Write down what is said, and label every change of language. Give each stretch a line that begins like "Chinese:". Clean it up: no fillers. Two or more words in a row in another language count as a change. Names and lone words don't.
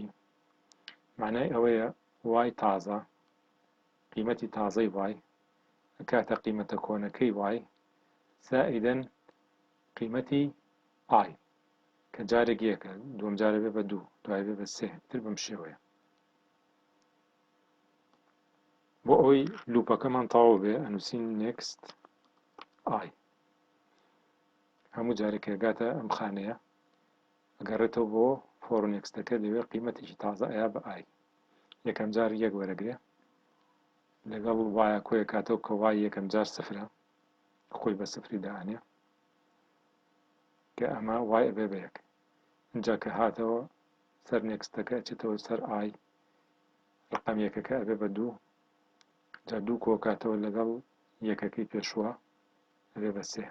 Central Kurdish: معنای ئەوەیە y تازە، قیمەتی تازەی y ئەکاتە قیمەتە کۆنەکەی y زائیدەن قیمەتی i کە جارێک یەکە، دووەم جارە بێ بە 2، دوای بێ بە 3 تر بەم شێوەیە. بۆ ئەوەی لوپەکەمان تەواو بێ ئەنووسین
English: next i.
Central Kurdish: هەموو جارێک هێگاتە ئەم خانەیە ئەگەڕێتەوە بۆ for next-ەکە دەوێت قیمەتێکی تازە ئەیا بە i. یەکەم جار 1 وەرەگرێ، لەگەڵ وایە کۆیە کاتەوە کە y یەکەم جار سفرە، خۆی بە سفری داهەنێ کە ئەمە y ئەبێ بە 1. اینجا کە هاتەوە سەر next-ەکە ئەچێتەوە سەر i، ڕقەم یەکەکە ئەبێ بە 2، جا 2 کۆکاتەوە لەگەڵ یەکەکەی پێشوە ئەبێ بە 3.